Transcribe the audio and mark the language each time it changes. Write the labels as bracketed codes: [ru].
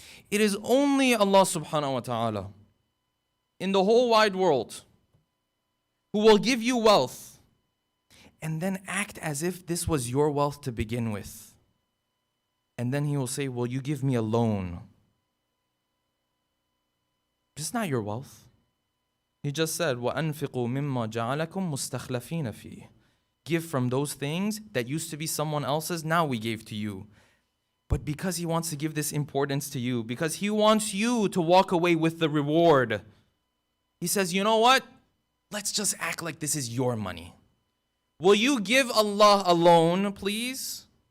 [en] It is only Allah subhanahu wa ta'ala in the whole wide world who will give you wealth and then act as if this was your wealth to begin with. And then He will say, will you give me a loan? It's not your wealth. He just said, [ar] وَأَنْفِقُوا مِمَّا جَعَلَكُمْ مُسْتَخْلَفِينَ فِيهِ. [en] Give from those things that used to be someone else's, now we gave to you. But because He wants to give this importance to you, because He wants you to walk away with the reward, He says, you know what? Let's just act like this is your money. Will you give Allah a loan, please?